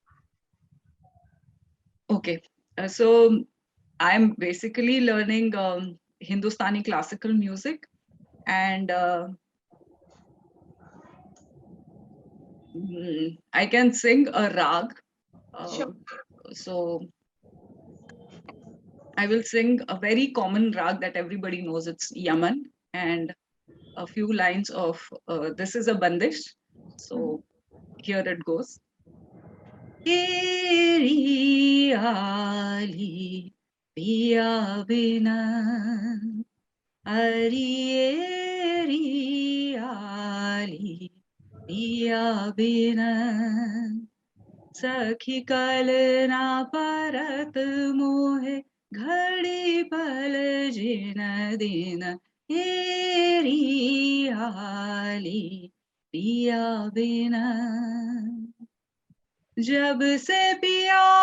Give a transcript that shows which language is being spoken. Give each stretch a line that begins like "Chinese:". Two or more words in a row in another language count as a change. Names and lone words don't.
English: Okay, so I'm basically learning Hindustani classical music, and I can sing a rag. Uh, Sure. so I will sing a very common rag that everybody knows. It's Yaman, and a few lines of this is a bandish. So here it goes.
Hindi: एरी आली पिया बिना, एरी आली पिया बिना, सखी कल ना परत मोहे घड़ी पल जिन दिन हेरी आली पिया बिना जब से पिया